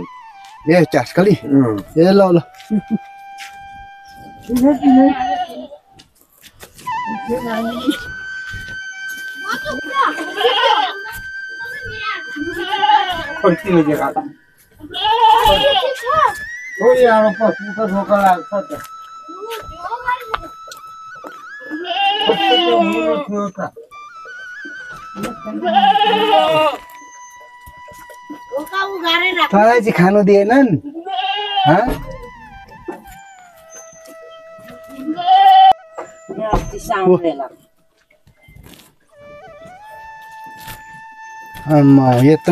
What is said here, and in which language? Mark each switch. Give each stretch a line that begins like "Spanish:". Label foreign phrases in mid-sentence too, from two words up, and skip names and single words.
Portuguese: ए चास्कली ए ल ल Continua de gata. Oi, ela pode ficar jogando lá, sabe?
Nepali: तँलाई चाहिँ खानु दिएनन् यत्रो